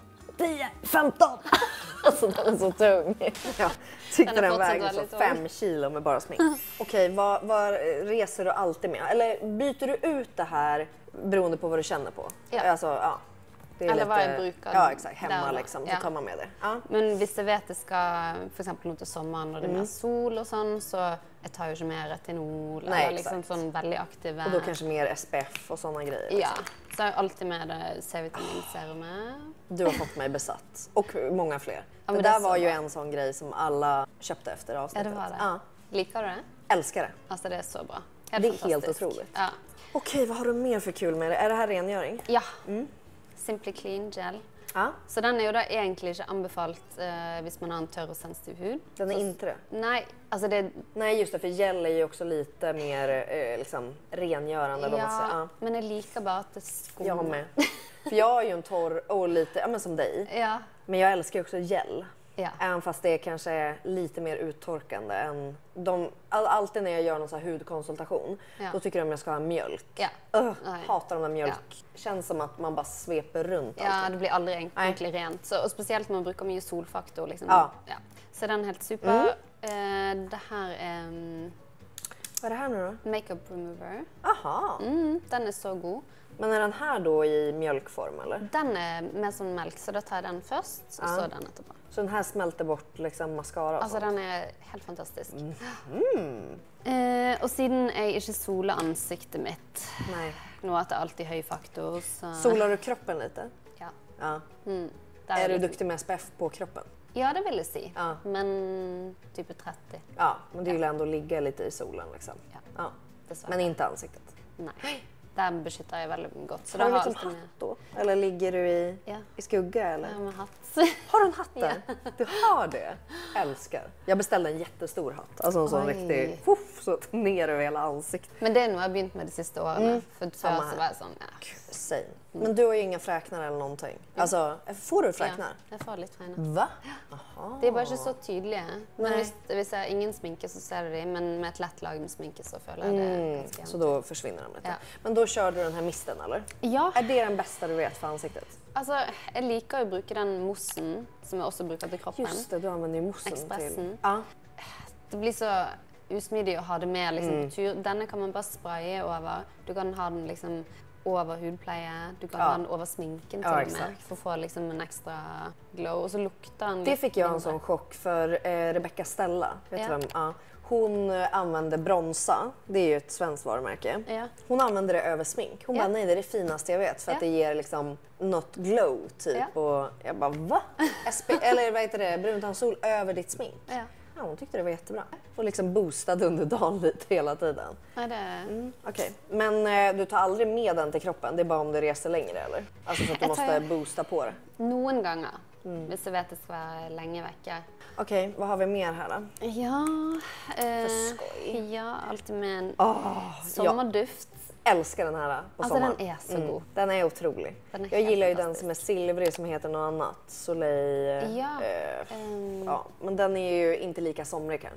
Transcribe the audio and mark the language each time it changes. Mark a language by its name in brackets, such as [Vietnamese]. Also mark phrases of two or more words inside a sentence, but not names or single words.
[Swedish] 10, 15! Alltså den är så tung. Jag tyckte den vägde så 5 kilo med bara smink. Okej, vad reser du alltid med? Eller byter du ut det här beroende på vad du känner på? Ja. Alltså, det är Eller lite, vad jag brukar. Ja, exakt. Hemma där, liksom, så tar man med det. Ja. [Norwegian] Men hvis jeg vet det skal, for eksempel nå til sommeren når det er mer sol og sånn, så jeg tar jo ikke mer retinol, eller liksom sånn veldig aktive... [Swedish] Och då kanske mer SPF och sådana grejer. [Norwegian] Ja, Liksom. så har jeg alltid med det C-vitaminserumet. [Swedish] Du har fått mig besatt. Och många fler. Ja, det det där så var ju bra. en sån grej som alla köpte efter Ja, avsnittet. det var det. Ja. [Norwegian] Liker du det? [Swedish] Älskar det. [Norwegian] Altså, det er så bra. [Swedish] Det är helt [Norwegian] fantastisk. [Swedish] otroligt. Ja. Okej, vad har du mer för kul med det? Är det här rengöring? Ja. Simply Clean Gel. Ja. [Norwegian] Så den er jo da egentlig ikke anbefalt hvis man har en tørr og sensitiv hud. [Swedish] Den är inte det? [Norwegian] Nei, altså det... [Swedish] Nej, just det, för gel är ju också lite mer liksom, rengörande. eller vad man säger. [Norwegian] Ja, men jeg liker bare at det skummer. [Swedish] Jag med. För jag är ju en torr och lite, men som dig. Ja. Men jag älskar ju också gel. Ja. Även fast det kanske är lite mer uttorkande än alltid när jag gör någon så här hudkonsultation. Då tycker de jag ska ha mjölk. Ja. Hatar de där mjölk. Känns som att man bara sveper runt Ja, allting. [Norwegian] det blir aldri egentlig rent. Så, og spesielt når man bruker mye solfaktor. Liksom. Ja. Så den er helt super. Det her er [Swedish] Vad är det här nu då? [English] makeup remover. [Swedish] Aha. [Norwegian] Den er så god. [Swedish] Men är den här då i mjölkform eller? [Norwegian] Den er med sånn melk, så da tar jeg den først, og så den etterpå. [Swedish] Så den här smälter bort liksom mascara och [Norwegian] Altså, [Swedish] sånt? [Norwegian] den er helt fantastisk. Og siden jeg ikke soler ansiktet mitt [Swedish] Nej. [Norwegian] nå at det er alltid høy faktor, så... [Swedish] Solar du kroppen lite? Ja. Ja. [Norwegian] Der [Swedish] Är du [Norwegian] det- [Swedish] duktig med SPF på kroppen? [Norwegian] Ja, det vil jeg si. [Swedish] Ja. [Norwegian] Men type 30. [Swedish] Ja, men du vill ändå ligga lite i solen liksom. [Norwegian] Ja. Dessverre. [Swedish] Men inte ansiktet. [Norwegian] Nei. Der beskytter jeg veldig godt. Så [Swedish] Har du [Norwegian] da [Swedish] liksom alltid hatt då? Eller ligger du Ja. i skugga eller? [Norwegian] med hatt. [Swedish] Har du en hatt där? Du har det? Älskar. Jag beställde en jättestor hatt. Alltså en sån Oj. riktig, så ner över hela ansiktet. [Norwegian] Men det er noe jeg har begynt med de siste årene. For Samme før her. så var jeg sånn, ja. [Swedish] Same. Men du har ju inga fräknar eller någonting. Alltså, får du fräknar? [Norwegian] Ja, jeg får litt fräknar. [Swedish] Va? Aha. [Norwegian] De er bare ikke så tydelige. Men [Swedish] Nej. [Norwegian] hvis jeg har ingen sminke, så ser du de. Men med et lett lag med sminke, så føler jeg det ganske [Swedish] Så då försvinner de lite. Ja. Men då kör du den här misten, eller? [Norwegian] Ja, [Swedish] Är det den bästa du vet för ansiktet? [Norwegian] altså, jeg liker å bruke den mossen, som jeg også bruker til kroppen. [Swedish] Just det, du använder ju moussen till... Expressen. Ja. [Norwegian] Det blir så usmidig å ha det med liksom, på tur. Denne kan man bare spraye over. Du kan ha den liksom over hudpleie. Du kan ha den over sminken til og med. [Swedish] Exakt. [Norwegian] For å få liksom en ekstra glow. Og så lukter den [Swedish] Det [Norwegian] litt [Swedish] fick jag en [Norwegian] mindre. [Swedish] sån chock för Rebecca Stella. Vet Ja. du vem? Ja. Hon använde bronsa, det är ju ett svenskt varumärke. Ja. Hon använde det över smink. Hon Ja. bara, nej det är det finaste jag vet för att Ja. det ger liksom något glow typ. Ja. Och jag bara, va? Eller vad heter det, bruntandsol över ditt smink? Ja. Ja, hon tyckte det var jättebra. Och liksom boostade under dagen lite hela tiden. [Norwegian] Nei, det... [Swedish] Okej, men du tar aldrig med den till kroppen? Det är bara om du reser längre eller? Alltså så att du Jag tar- måste boosta på det. [Norwegian] Noen ganger. Hvis jeg vet det skal være lenge vekke. [Swedish] Okej, vad har vi mer här då? Ja, skoj. [Norwegian] ja, alltid med en [Swedish] Jag [Norwegian] sommerduft. [Swedish] älskar den här på Alltså sommaren. den är så god. Den är otrolig. Den är Jag helt gillar ju den fantastisk. som är silvrig som heter något annat. Soleil. Ja, Ja, men den är ju inte lika somrig kanske.